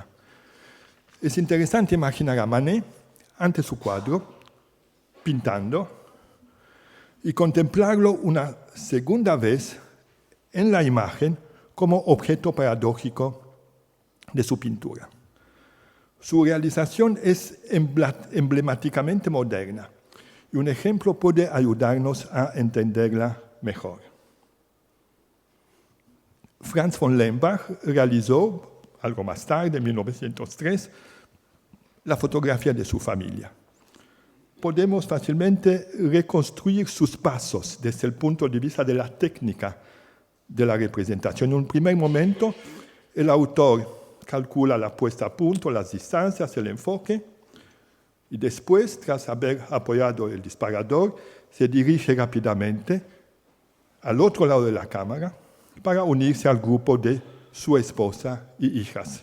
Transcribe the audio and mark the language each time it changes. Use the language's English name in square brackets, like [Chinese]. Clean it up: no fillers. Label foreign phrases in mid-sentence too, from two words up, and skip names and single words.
[Spanish] Es interesante imaginar a Manet ante su cuadro, pintando, y contemplarlo una segunda vez en la imagen como objeto paradójico de su pintura. Su realización es emblemáticamente moderna y un ejemplo puede ayudarnos a entenderla mejor. Franz von Lembach realizó, algo más tarde, en 1903, la fotografía de su familia. Podemos fácilmente reconstruir sus pasos desde el punto de vista de la técnica de la representación. En un primer momento, el autor calcula la puesta a punto, las distancias, el enfoque, y después, tras haber apoyado el disparador, se dirige rápidamente al otro lado de la cámara para unirse al grupo de su esposa y hijas.